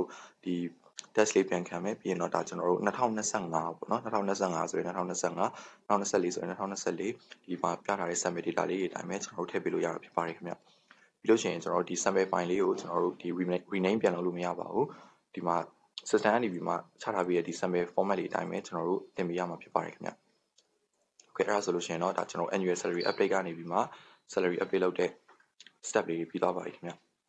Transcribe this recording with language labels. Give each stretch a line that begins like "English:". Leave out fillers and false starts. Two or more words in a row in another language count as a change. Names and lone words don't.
Burmese: တို့ဒီ test လေးပြန်ခံမယ်ပြီးရင်တော့ဒါကျွန်တော်တို့2025ပေါ့နော်2025ဆိုရင်2025 2024ဆိုရင်2024ဒီမှာပြထားတဲ့
English: summary data
Burmese: လေးတွေအတိုင်းပဲကျွန်တော်တို့ထည့်ပေးလို့ရတာဖြစ်ပါတယ်ခင်ဗျပြီးလို့ရှိရင်ကျွန်တော်တို့ဒီ
English: sample file
Burmese: လေးကိုကျွန်တော်တို့ဒီ rename ပြန်လုပ်လို့မရပါဘူးဒီမှာ system ကနေပြီးမှချထားပြီးတဲ့ဒီ
English: sample format
Burmese: လေးအတိုင်းပဲကျွန်တော်တို့တင်ပေးရမှာဖြစ်ပါတယ်ခင်ဗျOkay အဲ့ဒါဆိုလို့ရှိရင်တော့ဒါကျွန်တော်
English: annual salary update
Burmese: ကနေပြီးမှ
English: salary update
Burmese: လုပ်တဲ့ step လေးပြီးသွားပါပြီခင်ဗျ